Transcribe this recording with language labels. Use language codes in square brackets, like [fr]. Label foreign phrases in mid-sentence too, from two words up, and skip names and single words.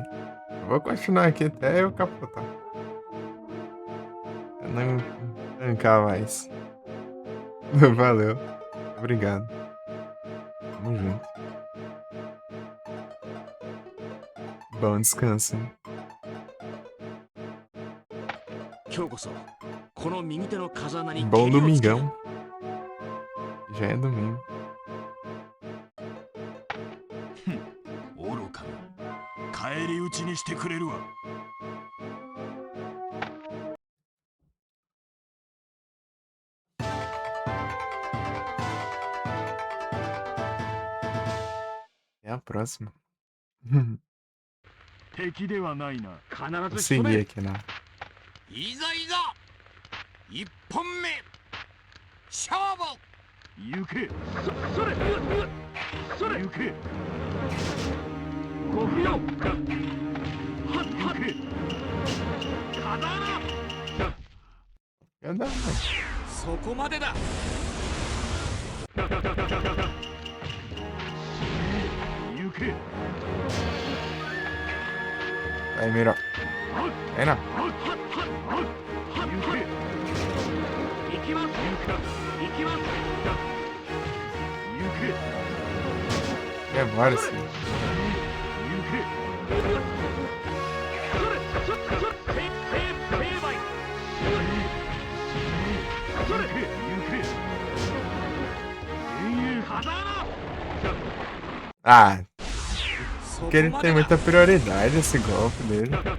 [pt] Eu vou continuar aqui até eu capotar. Eu não arrancar mais. Valeu. Obrigado. Tamo junto. Bom descanso. [ja] 今日こそこの右手の風穴に [pt] Bom domingão. Já é domingo. [ja] 愚かな。返り討ちにしてくれるわ。 [pt] Até a próxima. [ja] 敵ではないな。 [pt] Vou seguir aqui, né? [ja] いざいざ一本目勝負行け。それそれ行け。ご不要はっ行け。風穴 [pt] Cadê? [ja] そこまでだ行け。 [pt] Vai, Miro. Vai, não. [ja] 行きます行きます [pt] É, bora sim. [ja] 成敗 [pt] Ah, porque ele tem muita prioridade esse golpe dele.